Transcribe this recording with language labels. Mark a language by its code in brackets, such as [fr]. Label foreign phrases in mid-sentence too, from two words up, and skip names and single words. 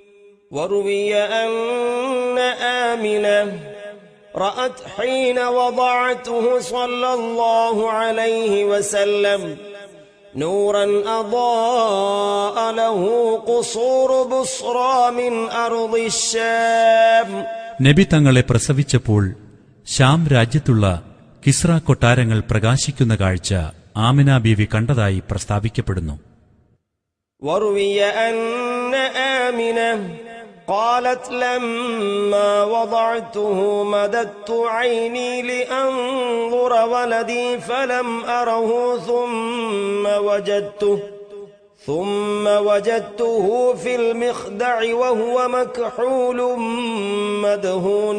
[ar] وروي أن آمنة رأت حين وضعته صلى الله عليه وسلم نورا أضاء له قصور بصرى من أرض الشام. [ml] നബി തങ്ങളെ പ്രസവിച്ചപ്പോൾ ശാം രാജ്യത്തുള്ള കിസ്ര കൊട്ടാരങ്ങൾ പ്രകാശിക്കുന്ന കാഴ്ച ആമിന ബീവി കണ്ടതായി പ്രസ്താവിക്കപ്പെടുന്നു. [ar] وروي أن آمنة قالت لما وضعته مددت عيني لأنظر ولدي فلم أره ثم وجدته في المخدع وهو مكحول مدهون